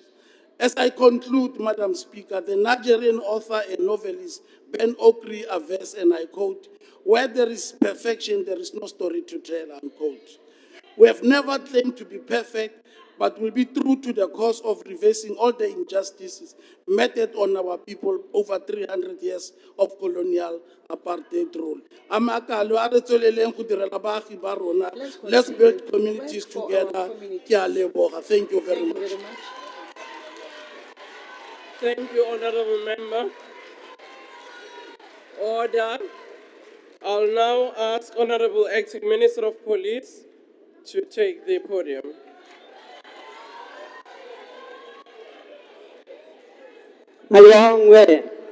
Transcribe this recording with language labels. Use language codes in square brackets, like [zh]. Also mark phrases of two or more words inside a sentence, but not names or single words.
[en] As I conclude, Madam Speaker, the Nigerian author and novelist Ben Okri averse, and I quote, "Where there is perfection, there is no story to tell," unquote. We have never claimed to be perfect, but will be true to the cause of reversing all the injustices meted on our people over 300 years of colonial apartheid rule. [tn] Amakalo a re tsweleleng go direla baagi ba rona. [en] Let's build communities together. [tn] Ke a leboga. [en] Thank you very much. Thank you, Honorable Member. Order. I'll now ask Honorable Acting Minister of Police to take the podium. Malongwe.